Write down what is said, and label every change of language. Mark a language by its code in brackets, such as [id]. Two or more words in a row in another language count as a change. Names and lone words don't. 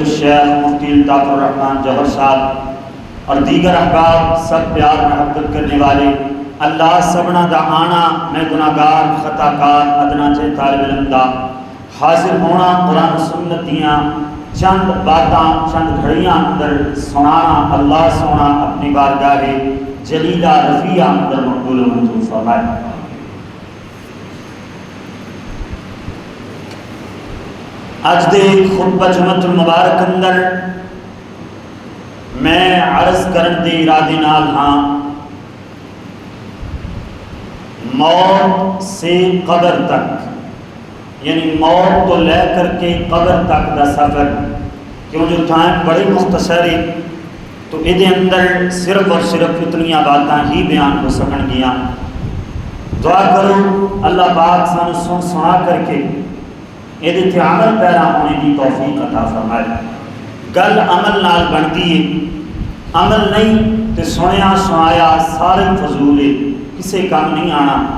[pa] الشیخ مفتی الطاف الرحمن جوہر صاحب اور دیگر احباب، سب پیار محبت کرنے والے، اللہ سبنا دا آنا میں گناہگار خطا کار ادنا چاہے طالب علم دا حاضر ہونا قرآن و سنت دیاں چند باتاں چند گھڑیاں اندر سنانا اللہ سونا اپنی بارگاہ جلیلہ رفیع اندر مقبول و منظور فرمائے۔ اج دے خطبہ جمعۃ المبارک اندر میں عرض کرن دے ارادے نال ہاں موت سے قبر تک، یعنی موت تو لے کر کے قبر تک دا سفر، کیوں جو ٹائم بڑے مختصر ہے تو یہ اندر صرف اور صرف اتنیاں باتاں ہی بیان ہو سکن گیاں۔ دعا کرو اللہ پاک سانو سن سنا کر کے یہ تے عمل پیرا ہونے کی توفیق عطا فرمائے۔ گل عمل نال بنتی ہے، عمل نہیں تے سنیا سنایا سارے فضول ہے، کسے کام نہیں آنا۔